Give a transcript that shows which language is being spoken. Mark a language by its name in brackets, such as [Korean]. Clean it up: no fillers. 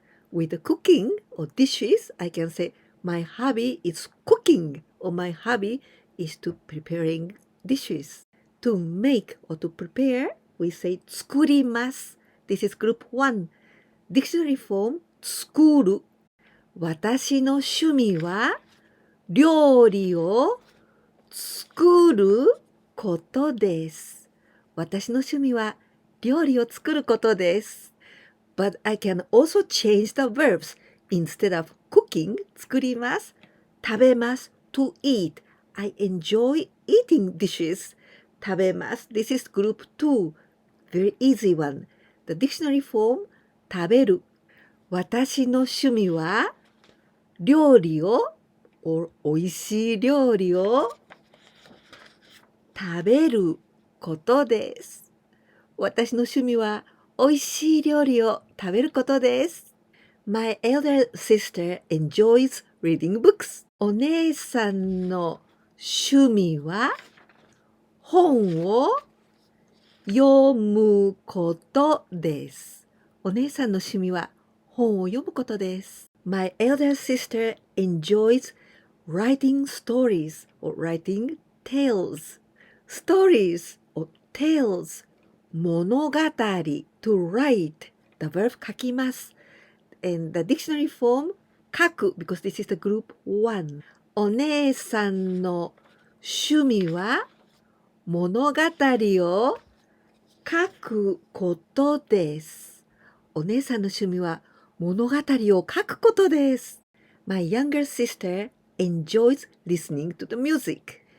[English] With the cooking or dishes, I can say, my hobby is cooking, or my hobby is to preparing dishes. To make or to prepare, we say, 作ります. This is group 1. Dictionary form, 作る. [Japanese] 私の趣味は料理を作ることです。私の趣味は料理を作ることです。 [English] But I can also change the verbs. Instead of cooking, 作ります。食べます。to eat. I enjoy eating dishes. 食べます。 This is group 2. Very easy one. The dictionary form, 食べる。 [Japanese] 私の趣味は料理を、おいしい料理を食べることです。私の趣味はおいしい料理を食べることです。 [English] My elder sister enjoys reading books. [Japanese] お姉さんの趣味は本を読むことです。お姉さんの趣味は本を読むことです。 [English] My elder sister enjoys writing stories or writing tales. Stories or tales. 物語 to write. The verb 書きます。 And the dictionary form 書く because this is the group 1. [Japanese] お姉さんの趣味は物語を書くことです。お姉さんの趣味は物語を書くことです。 [English] My younger sister enjoys listening to the music.